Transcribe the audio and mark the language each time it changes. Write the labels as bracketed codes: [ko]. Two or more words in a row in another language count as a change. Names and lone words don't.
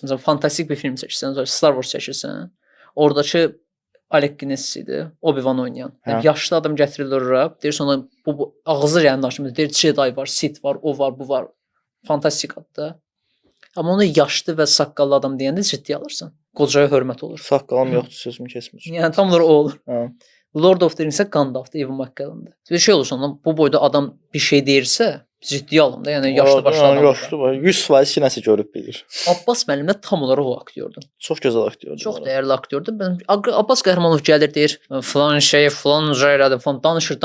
[az] Məsələn, fantastik bir film çəkirsən, sonra Star Wars çəkirsən, oradakı Alec Guinness idi, Obi-Wan oynayan. Yəni, yaşlı adam gətirilir ora, deyirsən ona bu ağzı yəni danışmır. Deyir Jedi var, Sith var, o var, bu var. Fantastik adda. Amma onu yaşlı və saqqallı adam deyəndə ciddi alırsan. Qocaya hörmət olur. Saqqalım yoxdur, sözümü kesmir. Yəni tam olaraq o olur. Hə. Lord of the Rings-ə Gandalf-da, Ewan McGregor-da. Bir şey olursa ondan bu boyda adam bir şey deyirsə, ciddi alın da. Yəni yaşlı başlı adam. Yaşlı var. 100% ki nəsə görüb bilir. Abbas müəllim də tam olaraq o aktyordur. Çox gözəl aktyordur. Çox dəyərli aktyordur. Abbas Qəhrəmanov gəlir deyir, falan şey, falan elədi, falan danışır.